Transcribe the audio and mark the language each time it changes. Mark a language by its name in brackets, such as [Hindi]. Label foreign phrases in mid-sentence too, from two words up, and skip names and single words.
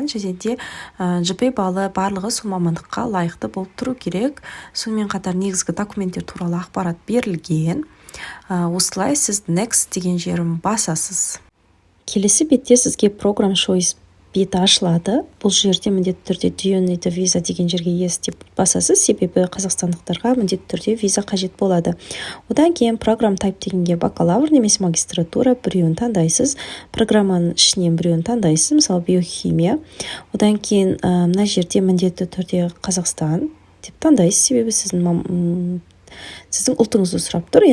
[Kazakh] Және де GPA балы барлығы сол мамандыққа лайықты болып тұру керек. Сонымен қатар негізгі документтер туралы ақпарат берілген. Осылай сіз Next деген жерін басасыз. Келесі бетте сізге [English] Program Choice [Kazakh] беті ашылады. Бұл жерде міндетті түрде [English] Do you need a visa [Kazakh] деген жерге yes деп басасыз, себебі қазақстандықтарға міндетті түрде виза қажет болады. Одан кейін [English] Program Type [Kazakh] дегенге бакалавр немесе магистратура біреуін таңдайсыз. Программаның ішінен біреуін таңдайсыз, мысалы биохимия. Одан кейін мына жерде міндетті түрде Қазақстан деп таңдайсыз, себебі сіздің ұлтыңызды сұрап тұр.